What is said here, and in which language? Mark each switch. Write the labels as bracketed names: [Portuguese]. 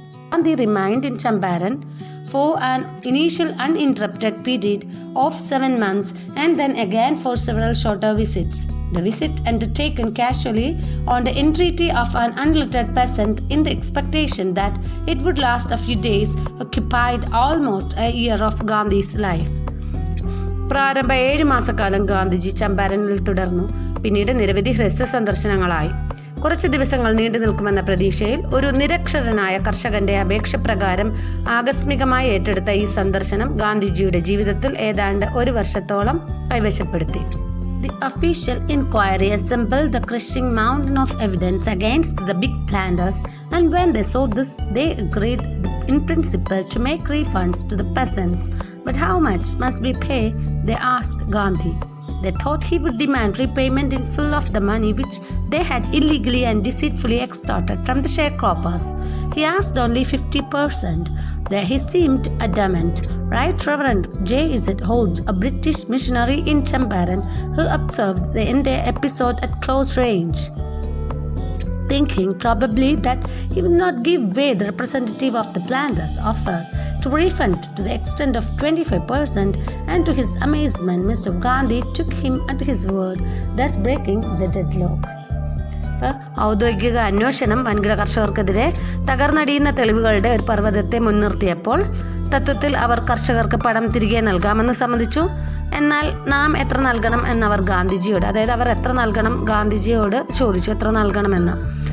[English] Gandhi remained in Champaran for an initial uninterrupted period of 7 months and then again for several shorter visits. The visit, undertaken casually on the entreaty of an unlettered peasant in the expectation that it would last a few days, occupied almost a year of Gandhi's life. [Malayalam] പ്രാരംഭ 7 മാസക്കാലം ഗാന്ധിജി ചമ്പാരനിൽ തുടർന്നു. പിന്നീട് നിരവധി ഹ്രസ്വ സന്ദർശനങ്ങളായി. കുറച്ച് ദിവസങ്ങൾ നീണ്ടു നിൽക്കുമെന്ന പ്രതീക്ഷയിൽ ഒരു നിരക്ഷരനായ കർഷകന്റെ അപേക്ഷ പ്രകാരം ആകസ്മികമായി ഏറ്റെടുത്ത ഈ സന്ദർശനം ഗാന്ധിജിയുടെ ജീവിതത്തിൽ ഏതാണ്ട് 1 വർഷത്തോളം കൈവശപ്പെടുത്തി. [English] The official inquiry assembled a crushing mountain of evidence against the big planters, and when they saw this, they agreed in principle to make refunds to the peasants. But how much must we pay? They asked Gandhi. They thought he would demand repayment in full of the money which they had illegally and deceitfully extorted from the sharecroppers. He asked only 50%. There he seemed adamant. Right Reverend J.Z. Holds, a British missionary in Champaran, who observed the entire episode at close range, thinking probably that he would not give way, the representative of the planters offered to refund to the extent of 25%, and to his amazement Mr. Gandhi took him at his word, thus breaking the deadlock. [Malayalam] ഔദ്യോഗിക അന്വേഷണം വൻകിട കർഷകർക്കെതിരെ തകർന്നടിയുന്ന തെളിവുകളുടെ ഒരു പർവ്വതത്തെ മുൻനിർത്തിയപ്പോൾ തത്വത്തിൽ അവർ കർഷകർക്ക് പണം തിരികെ നൽകാമെന്ന് സമ്മതിച്ചു. എന്നാൽ നാം എത്ര നൽകണം എന്നവർ ഗാന്ധിജിയോട്, അതായത് അവർ എത്ര നൽകണം ഗാന്ധിജിയോട് ചോദിച്ചു, എത്ര നൽകണമെന്ന്.